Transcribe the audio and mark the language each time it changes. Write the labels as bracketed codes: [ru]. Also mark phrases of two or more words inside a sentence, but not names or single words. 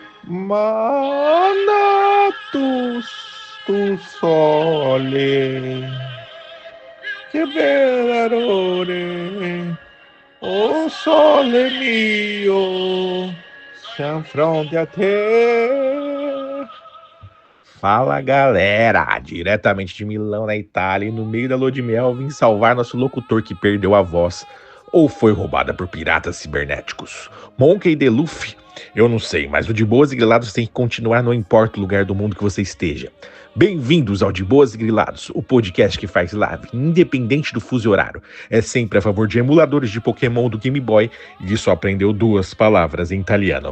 [it] Manatus tu sole, che bell'errore, o sole mio, siamo fronte a te. [pt] Fala galera, diretamente de Milão, na Itália, e no meio da lua de mel vim salvar nosso locutor que perdeu a voz ou foi roubada por piratas cibernéticos. Monkey D. Luffy, eu não sei, mas o De Boas e Grilados tem que continuar, não importa o lugar do mundo que você esteja. Bem-vindos ao De Boas e Grilados, o podcast que faz live independente do fuso horário. É sempre a favor de emuladores de Pokémon do Game Boy e só aprendeu 2 palavras em italiano.